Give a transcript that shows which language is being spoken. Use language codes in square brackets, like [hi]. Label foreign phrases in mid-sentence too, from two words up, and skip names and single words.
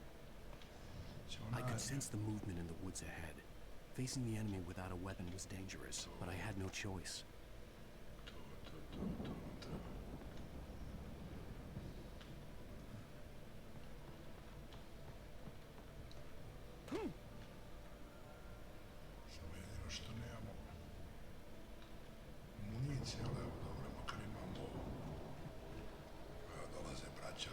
[en] I could sense the movement in the woods ahead. Facing the enemy without a weapon was dangerous, but I had no choice. [sr] Samo jedino što nemamo municije, ali evo dobro, makar imamo ovo. Evo dolaze braća.